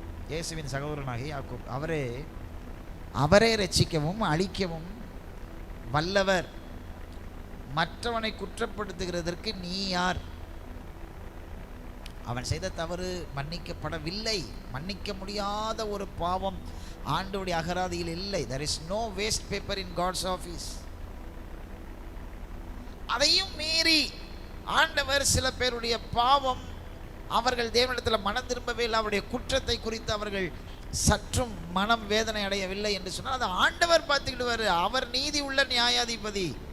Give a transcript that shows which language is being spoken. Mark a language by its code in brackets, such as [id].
[ta] இயேசுவின் சகோதரனாகி யாக்கோபு, அவரே ரட்சிக்கவும் அழிக்கவும் வல்லவர். மற்றவனை குற்றப்படுத்துகிறதற்கு நீ யார்? அவன் செய்த தவறு மன்னிக்கப்படவில்லை. மன்னிக்க முடியாத ஒரு பாவம் ஆண்டவருடைய அகராதியில் இல்லை. [en] there is no waste paper in God's office. [ta] அதையும் மீறி ஆண்டவர் சில பேருடைய பாவம், அவர்கள் தேவனிடத்தில் மனம் திரும்பவே இல்லை, அவருடைய குற்றத்தை குறித்து அவர்கள் சற்றும் மனம் வேதனை அடையவில்லை என்று சொன்னால் அதை ஆண்டவர் பார்த்துக்கிடுவார். அவர் நீதி உள்ள நியாயாதிபதி.